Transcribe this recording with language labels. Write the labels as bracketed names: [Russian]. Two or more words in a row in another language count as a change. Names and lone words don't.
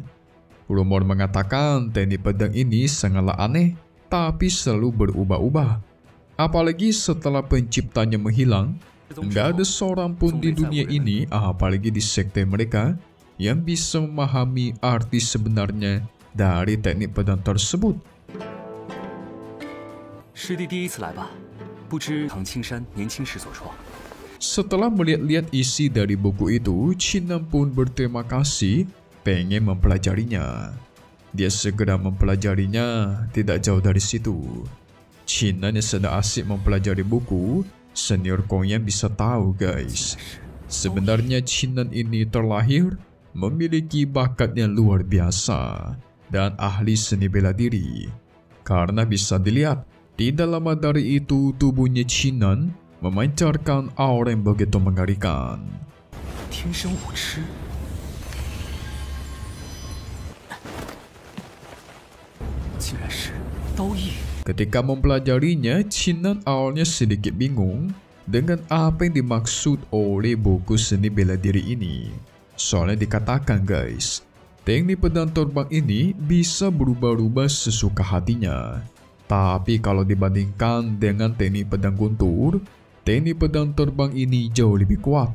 [Indonesian] Rumor mengatakan teknik pedang ini sangatlah aneh, tapi selalu berubah-ubah. Apalagi setelah penciptanya menghilang, nggak ada seorang pun di dunia ini, apalagi di sekte mereka, yang bisa memahami arti sebenarnya dari teknik pedang tersebut. [Chinese] 师弟第一次来吧，不知唐青山年轻时所创。 [Indonesian] Setelah melihat-lihat isi dari buku itu, Qin pun berterima kasih pengen mempelajarinya. Dia segera mempelajarinya, tidak jauh dari situ. Qin yang sedang asik mempelajari buku, senior Kongyan bisa tahu guys. Sebenarnya Qin ini terlahir memiliki bakat yang luar biasa dan ahli seni bela diri. Karena bisa dilihat, tidak lama dari itu tubuhnya Qin memancarkan aura yang begitu mengerikan. [Chinese] 天生武痴，竟然是刀意。 [Indonesian] Ketika mempelajarinya, Qin awalnya sedikit bingung dengan apa yang dimaksud oleh buku seni bela diri ini. Soalnya dikatakan guys, teknik pedang terbang ini bisa berubah-ubah sesuka hatinya. Tapi kalau dibandingkan dengan teknik pedang guntur, teknik pedang terbang ini jauh lebih kuat.